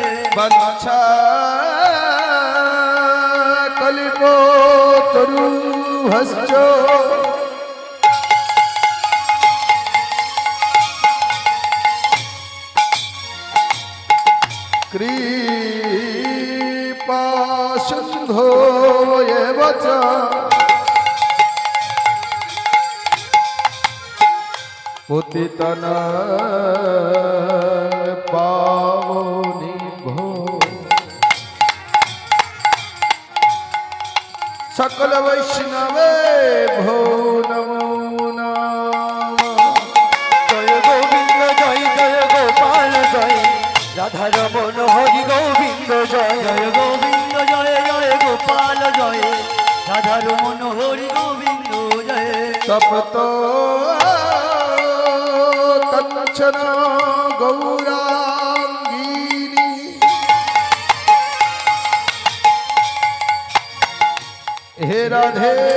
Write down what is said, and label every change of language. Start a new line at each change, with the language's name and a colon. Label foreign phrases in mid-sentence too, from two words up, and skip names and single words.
Sanskrit: বঞ্ছা কল্পতরুহশ্চ কৃপা সিন্ধো এব চ পতিতানাং পাবনেভ্যো সকল বৈষ্ণবেভ্যো নমো নমঃ
Bangla: জয় গোবিন্দ জয় জয় গোপাল জয় রাধারমণ হরি গোবিন্দ জয় জয় গোবিন্দ জয় জয় গোপাল জয় রাধারমণ হরি গোবিন্দ জয় তপ্ত কঞ্চন গৌরাঙ্গিনী হে রাধে